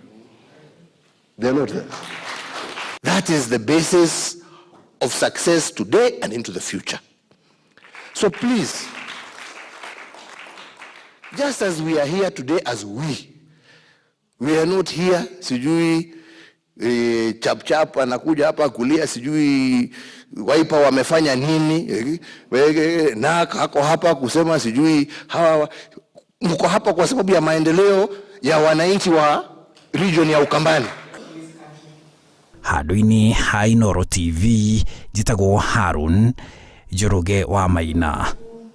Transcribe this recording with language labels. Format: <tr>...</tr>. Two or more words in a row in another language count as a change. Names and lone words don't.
<en>They are not there. That is the basis of success today and into the future. So please, just as we are here today as we are not here,</en> <sw>sijui Chap Chap anakuja hapa kulia, sijui Waipa wamefanya nini, na hako hapa kusema sijui hawa, mko hapa kwa sababu ya maendeleo ya wananchi wa region ya Ukambani.</sw> <ki>Handũ-inĩ ha Inooro TV, njĩtagwo Harun Njoroge wa Maina.</ki>